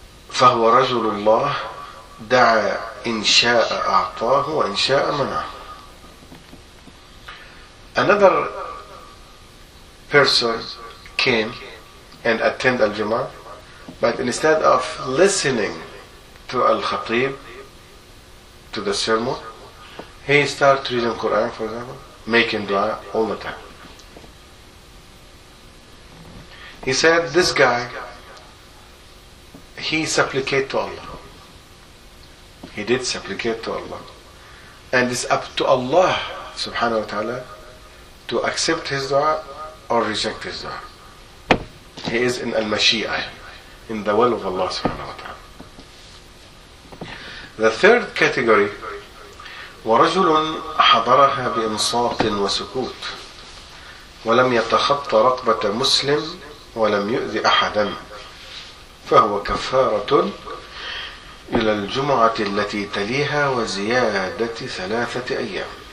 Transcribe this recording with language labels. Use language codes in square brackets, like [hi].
[ar] فهو رجل الله دعا إن شاء أعطاه وإن شاء منعه. [en] Another person came and attended al-Jum'ah, but instead of listening to al-Khatib, to the sermon, he started reading Quran, for example, making dua all the time. He said, this guy, he supplicate to Allah. He did supplicate to Allah. And it's up to Allah subhanahu wa ta'ala to accept his dua or reject his dua. He is in al-mashi'ah, in the will of Allah subhanahu wa ta'ala. The third category, [ar] وَرَجُلٌ حَضَرَهَا بِإِنصَاطٍ وَسُكُوتٍ وَلَمْ يَتَخَطَّ رَقْبَةَ مُسْلِمٍ وَلَمْ يُؤْذِ أَحَدًا فهو كفارة إلى الجمعة التي تليها وزيادة 3 أيام.